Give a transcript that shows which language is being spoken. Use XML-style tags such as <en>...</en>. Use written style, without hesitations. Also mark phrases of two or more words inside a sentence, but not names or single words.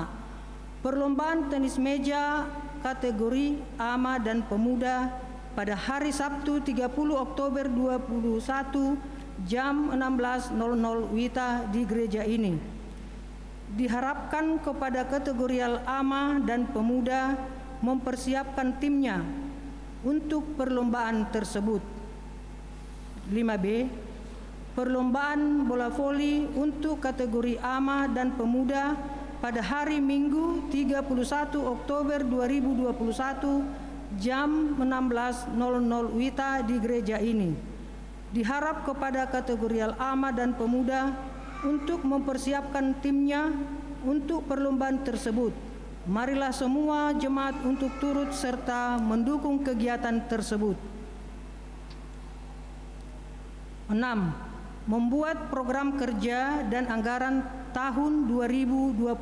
<id>Perlombaan tenis meja kategori ama dan pemuda pada hari Sabtu 30 Oktober 2021 jam 16.00 WITA di gereja ini. Diharapkan kepada kategorial ama dan pemuda mempersiapkan timnya untuk perlombaan tersebut. 5B. Perlombaan bola voli untuk kategori ama dan pemuda pada hari Minggu 31 Oktober 2021 jam 16.00 WITA di gereja ini. Diharap kepada kategorial ama dan pemuda untuk mempersiapkan timnya untuk perlombaan tersebut. Marilah semua jemaat untuk turut serta mendukung kegiatan tersebut. 6. Membuat program kerja dan anggaran tahun 2022.</id>